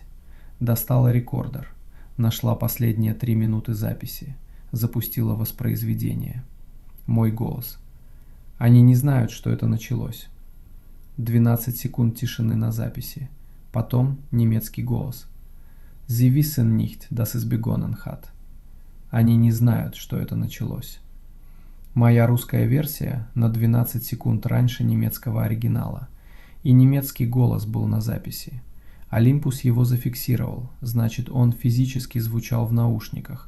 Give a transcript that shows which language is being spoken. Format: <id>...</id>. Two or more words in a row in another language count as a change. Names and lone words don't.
<ru>Достала рекордер. Нашла последние 3 минуты записи. Запустила воспроизведение. Мой голос. Они не знают, что это началось. 12 секунд тишины на записи. Потом немецкий голос.</ru> <de>Sie wissen nicht, dass es begonnen hat.</de> <ru>Они не знают, что это началось. Моя русская версия на 12 секунд раньше немецкого оригинала. И немецкий голос был на записи. Olympus его зафиксировал, значит, он физически звучал в наушниках.</ru>